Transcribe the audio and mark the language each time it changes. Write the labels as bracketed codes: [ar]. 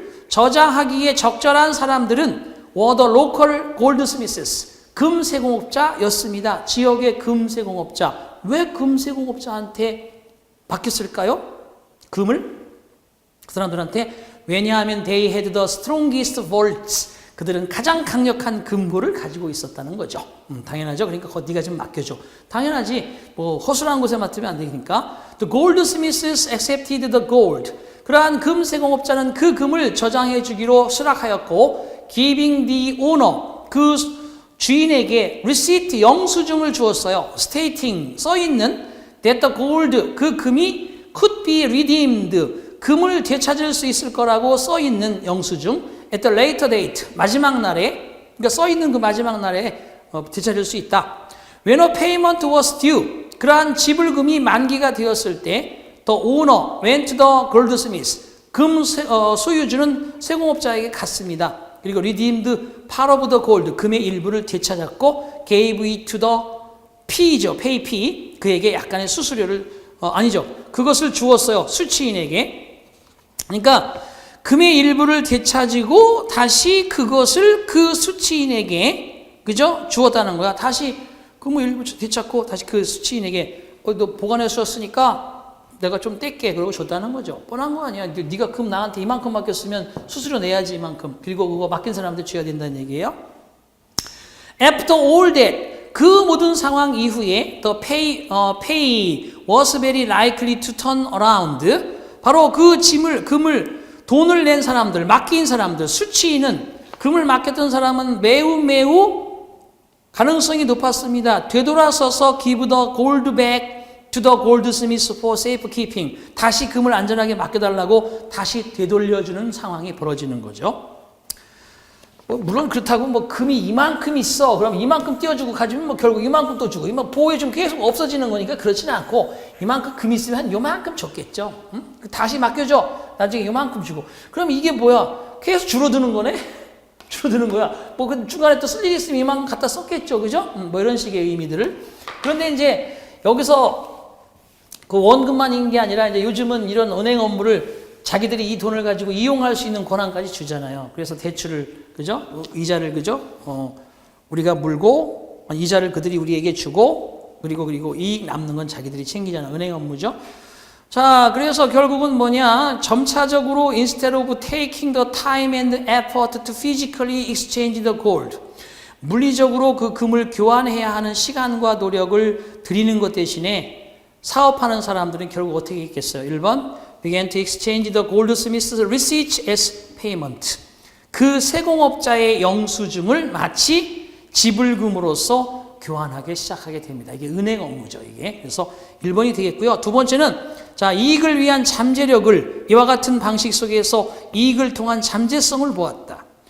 [ko] 저장하기에 적절한 사람들은 [en] were the local goldsmiths. [ko] 금세공업자였습니다. 지역의 금세공업자. 왜 금세공업자한테 바뀌었을까요? 금을? 그 사람들한테. [en] 왜냐하면 they had the strongest vaults. [ko] 그들은 가장 강력한 금고를 가지고 있었다는 거죠. 당연하죠. 그러니까 네가 좀 맡겨줘. 당연하지. 뭐 허술한 곳에 맡으면 안 되니까. [en] The goldsmiths accepted the gold. [ko] 그러한 금세공업자는 그 금을 저장해 주기로 수락하였고 [en] giving the owner, [ko] 그 주인에게 [en] receipt, [ko] 영수증을 주었어요. [en] stating, [ko] 써있는 [en] that the gold, [ko] 그 금이 [en] could be redeemed, [ko] 금을 되찾을 수 있을 거라고 써있는 영수증 [en] at the later date, [ko] 마지막 날에, 그러니까 써있는 그 마지막 날에 되찾을 수 있다. [en] When a payment was due, [ko] 그러한 지불금이 만기가 되었을 때 [en] the owner went to the goldsmith, [ko] 금 소유주는 세공업자에게 갔습니다. 그리고 [en] redeemed part of the gold, [ko] 금의 일부를 되찾았고 [en] gave it to the P [ko] 죠, pay P, 그에게 약간의 수수료를 아니죠, 그것을 주었어요, 수취인에게. 그러니까 금의 일부를 되찾고 다시 그것을 그 수취인에게, 그죠? 주었다는 거야. 다시 금의 일부 되찾고 다시 그 수취인에게 너 보관해 주었으니까 내가 좀 뗄게, 그러고 줬다는 거죠. 뻔한 거 아니야. 네가 금 나한테 이만큼 맡겼으면 수수료 내야지, 이만큼. 그리고 그거 맡긴 사람한테 줘야 된다는 얘기예요. [en] After all that, [ko] 그 모든 상황 이후에 [en] the pay was very likely to turn around. [ko] 바로 그 금을 돈을 낸 사람들, 맡긴 사람들, 수취인은, 금을 맡겼던 사람은 매우 가능성이 높았습니다. 되돌아서서 [en] give the gold back to the goldsmith for safekeeping. [ko] 다시 금을 안전하게 맡겨달라고 다시 되돌려주는 상황이 벌어지는 거죠. 물론 그렇다고 뭐 금이 이만큼 있어, 그럼 이만큼 띄워주고 가지면 뭐 결국 이만큼 또 주고, 이만 보호해주면 계속 없어지는 거니까 그렇지는 않고, 이만큼 금이 있으면 한 요만큼 줬겠죠. 응? 다시 맡겨줘. 나중에 요만큼 주고. 그럼 이게 뭐야? 계속 줄어드는 거네? 줄어드는 거야. 뭐 그 중간에 또 쓸 일이 있으면 이만큼 갖다 썼겠죠, 그죠? 뭐 이런 식의 의미들을. 그런데 이제 여기서 그 원금만인 게 아니라 이제 요즘은 이런 은행 업무를 자기들이 이 돈을 가지고 이용할 수 있는 권한까지 주잖아요. 그래서 대출을, 그죠? 이자를, 그죠? 우리가 물고, 이자를 그들이 우리에게 주고, 그리고 이익 남는 건 자기들이 챙기잖아. 은행 업무죠. 자, 그래서 결국은 뭐냐? 점차적으로 [en] instead of taking the time and effort to physically exchange the gold. [ko] 물리적으로 그 금을 교환해야 하는 시간과 노력을 들이는 것 대신에 사업하는 사람들은 결국 어떻게 했겠어요? [en] 1번, began to exchange the goldsmith's receipts as payment. [ko] 그 세공업자의 영수증을 마치 지불금으로서 교환하기 시작하게 됩니다. 이게 은행 업무죠, 이게. 그래서 1번이 되겠고요. 두 번째는, 자, 이익을 위한 잠재력을, 이와 같은 방식 속에서 이익을 통한 잠재성을 보았다.